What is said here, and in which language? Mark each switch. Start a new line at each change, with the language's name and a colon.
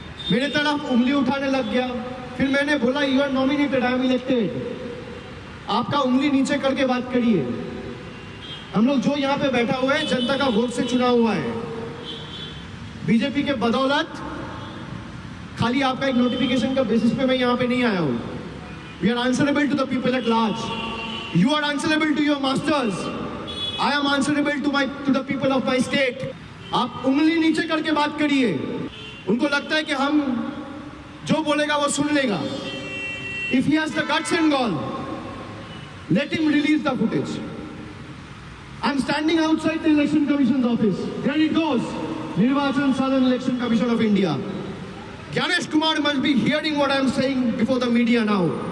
Hindi: मेरे तरफ उंगली उठाने लग गया। फिर मैंने बोला
English: you are nominated, I am elected.
Hindi: आपका उंगली नीचे करके बात करिए। हम लोग जो यहाँ पे बैठा हुआ है जनता का वोट से चुना हुआ है। बीजेपी के बदौलत खाली आपका एक नोटिफिकेशन का बेसिस पे मैं यहाँ पे नहीं आया हूँ।
English: We are answerable to the people at large. You are answerable to your masters. I am answerable to the people of my state.
Hindi: आप उंगली नीचे करके बात करिए। उनको लगता है कि हम जो बोलेगा वो सुन लेगा।
English: If he has the guts and gall, let him release the footage. I'm standing outside the Election Commission's office. There it goes. Nirvachan Southern Election Commission of India. Gyanesh Kumar must be hearing what I'm saying before the media now.